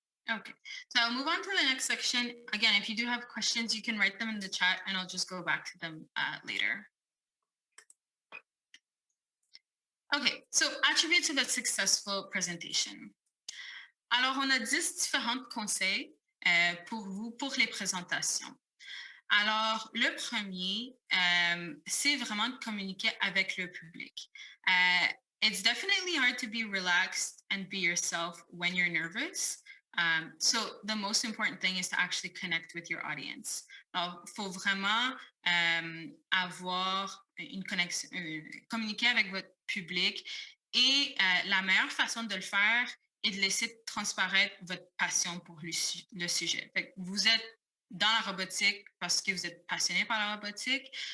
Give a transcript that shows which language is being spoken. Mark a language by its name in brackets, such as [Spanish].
[English] Okay, so I'll move on to the next section. Again, if you do have questions, you can write them in the chat and I'll just go back to them later. Okay, so attributes of a successful presentation. [French] Alors, on a 10 différents conseils pour vous pour les présentations. Alors, le premier, c'est vraiment de communiquer avec le public. [English] It's definitely hard to be relaxed and be yourself when you're nervous. So the most important thing is to actually connect with your audience. [French] Alors, il faut vraiment avoir une connexion, communiquer avec votre public. Et la meilleure façon de le faire est de laisser transparaître votre passion pour le sujet. Fait que vous êtes dans la robotique parce que vous êtes passionné par la robotique.